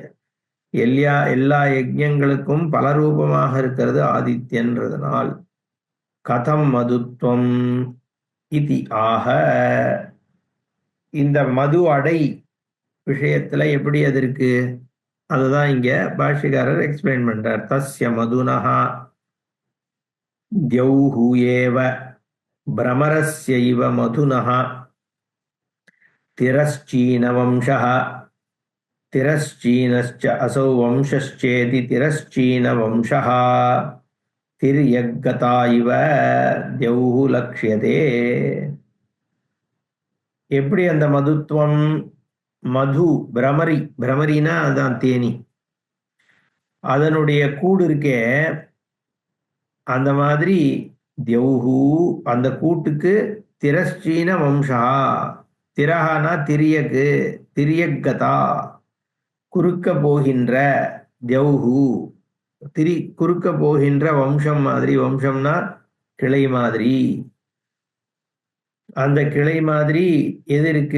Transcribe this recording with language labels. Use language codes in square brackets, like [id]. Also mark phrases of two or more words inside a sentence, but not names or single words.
[ta] எல்லா யஜ்ஞங்களுக்கும் பல ரூபமாக இருக்கிறது ஆதித்யன்றதுனால். [sa] कथं मधुत्वम् इति [ta] ஆக, இந்த மது அடை விஷயத்துல எப்படி அது இருக்கு? அதுதான் இங்க பாஷ்யக்காரர் எக்ஸ்பிளைன் பண்றார். [sa] तस्य मधुनः द्यौः एव भ्रमरस्यैव मधुनः तिरश्चीनवंशः तिरश्चीनश्च असौ वंशश्चेति तिरश्चीनवंशः तिर्यग्गता इव द्यौः लक्ष्यते. [ta] எப்படி அந்த மதுத்துவம்? மது பிரமரி, பிரமரினா அதான் தேனி, அதனுடைய கூடு இருக்கே, அந்த மாதிரி தியௌஹு அந்த கூட்டுக்கு [sa] तिरश्चीन वंशा, [ta] திரஹானா திரியக்கு, திரியக்கதா குறுக்க போகின்ற, தியௌஹு குறுக்க போகின்ற வம்சம் மாதிரி, வம்சம்னா கிளை மாதிரி, அந்த கிளை மாதிரி எது இருக்கு?